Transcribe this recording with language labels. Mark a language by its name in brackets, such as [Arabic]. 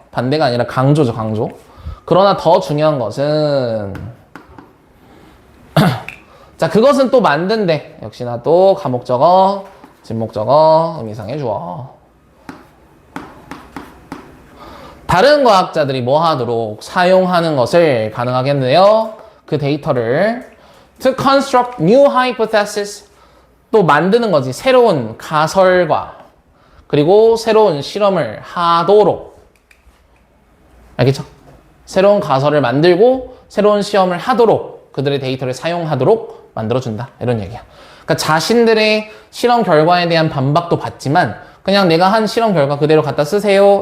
[Korean] 반대가 아니라 강조죠, 강조. 그러나 더 중요한 것은 자, 그것은 또 만든대. 역시나 또 가목적어, 진목적어, 의미상의 주어. 다른 과학자들이 뭐 하도록 사용하는 것을 가능하겠는데요. 그 데이터를 [English] to construct new hypothesis. [Korean] 또 만드는 거지. 새로운 가설과 그리고 새로운 실험을 하도록. 알겠죠? 새로운 가설을 만들고 새로운 시험을 하도록 그들의 데이터를 사용하도록 만들어준다. 이런 얘기야. 그러니까 자신들의 실험 결과에 대한 반박도 받지만 그냥 내가 한 실험 결과 그대로 갖다 쓰세요.